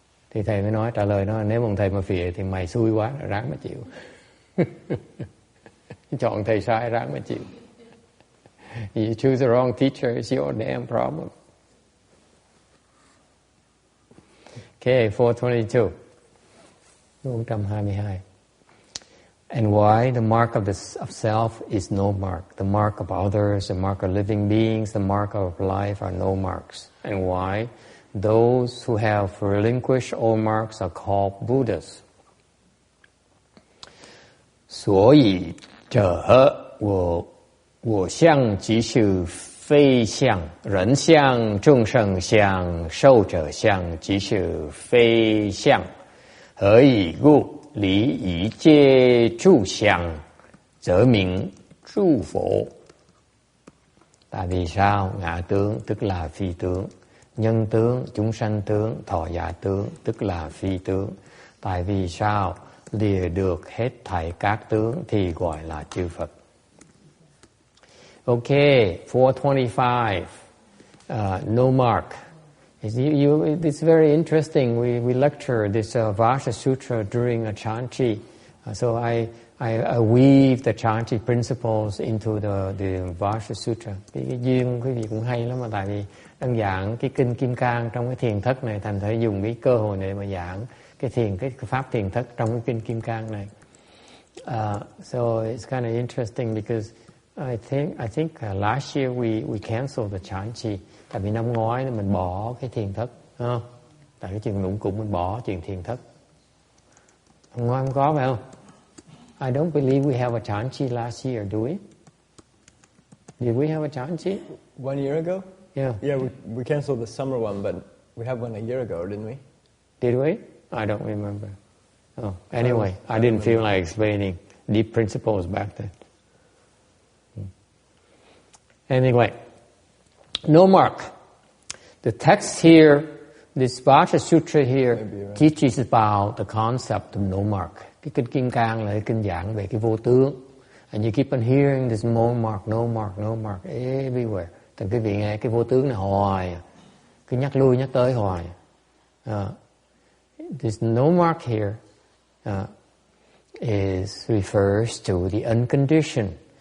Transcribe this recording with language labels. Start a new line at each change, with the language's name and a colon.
Vietnamese: Thì thầy mới nói trả lời nó, nếu mà ông thầy mà phìa thì mày xui quá, ráng mà chịu. Chọn thầy sai ráng mà chịu.
English: You choose the wrong teacher, it's your damn problem. Okay, 422. 422. And why the mark of self is no mark. The mark of others, the mark of living beings, the mark of life are no marks. And why? Those who have relinquished all marks are called Buddhas.
Chinese: 所以者我相即是非相，人相、众生相、寿者相即是非相。何以故？离一切诸相，则名诸佛.
Vietnamese: Tại vì sao? Ngã tướng tức là phi tướng, nhân tướng, chúng sanh tướng, thọ giả tướng tức là phi tướng. Tại vì sao? Lìa được hết thảy các tướng thì gọi là chư Phật.
English: Okay, 425. No mark. It's very interesting. We lecture this Vajra Sutra during a Chanchi. So I weave the Chanchi principles into the Vajra Sutra.
Vietnamese: Cái duyên quý vị cũng hay lắm, mà tại vì đang giảng cái kinh Kim Cang trong cái thiền thất này, thành thử dùng cái cơ hội này mà giảng cái pháp thiền thất trong cái kinh Kim Cang này.
English: So it's kind of interesting because I think last year we canceled the Chanchi.
Vietnamese: Tại vì năm ngoái mình bỏ cái thiền thất, không? Tại cái chuyện lũng củng mình bỏ chuyện thiền thất. Năm ngoái không có phải không?
English: I don't believe we have a Chanchi last year, do we? Did we have a Chanchi? 1 year ago? Yeah. Yeah, we canceled the summer one, but we had one a year ago, didn't we? Did we? I don't remember. Oh, anyway, I didn't feel like explaining deep principles back then. Anyway, no mark. The text here, this Vajra Sutra here, teaches about the concept of no mark.
Vietnamese: Cái kinh Kim Cang là cái kinh giảng về cái vô tướng.
English: And you keep on hearing this no mark, no mark, no mark everywhere.
Vietnamese: Thì quý vị nghe cái vô tướng này hoài, cứ nhắc lui nhắc tới hoài.
English: There's no mark here. Is refers to the unconditioned.